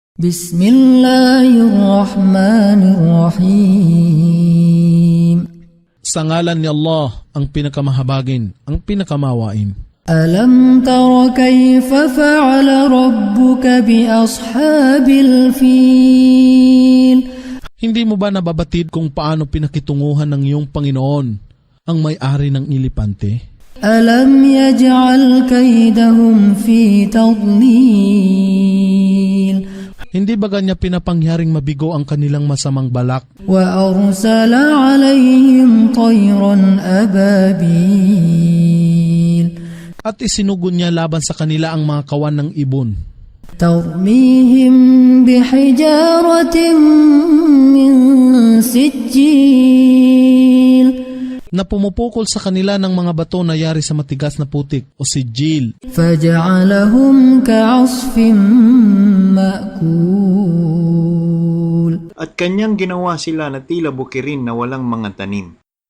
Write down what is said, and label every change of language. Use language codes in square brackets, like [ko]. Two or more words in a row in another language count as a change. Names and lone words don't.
[ar] Bismillahirrahmanirrahim. [tl] Sa ngalan ni Allah, ang pinakamahabagin, ang pinakamawain. [ar] ألم تر كيف فعل ربك بأصحاب الفيل. [tl] Hindi mo ba nababatid kung paano pinakitunguhan ng iyong Panginoon ang may-ari ng ilipante? [ar] ألم يجعل كيدهم في تضليل. [tl] Hindi ba kanya pinapangyaring mabigo ang kanilang masamang balak? [ar] وأرسل عليهم طيرا أبابيل. [tl] At isinugon niya laban sa kanila ang mga kawan ng ibon. [ar] ترميهم بحجارة من سجيل. [tl] Na pumupukol sa kanila ng mga bato na yari sa matigas na putik o sijil. [ar] فجعلهم كعصف مأكول. [tl] At kanyang ginawa sila na tila bukirin na walang mga tanim.